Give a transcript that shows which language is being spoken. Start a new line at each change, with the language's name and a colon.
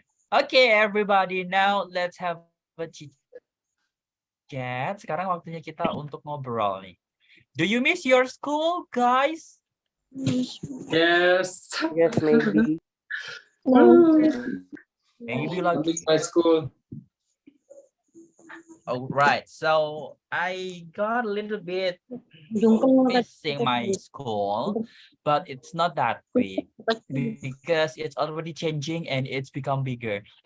English: Oke, everybody, now let's have a chat.
Indonesian: Sekarang waktunya kita untuk ngobrol nih.
English: Do you miss your school, guys? Yes. Yes, maybe. Maybe I like. miss my school. Oh, right. So I got a little bit missing my school, but it's not that big because it's already changing and it's become bigger.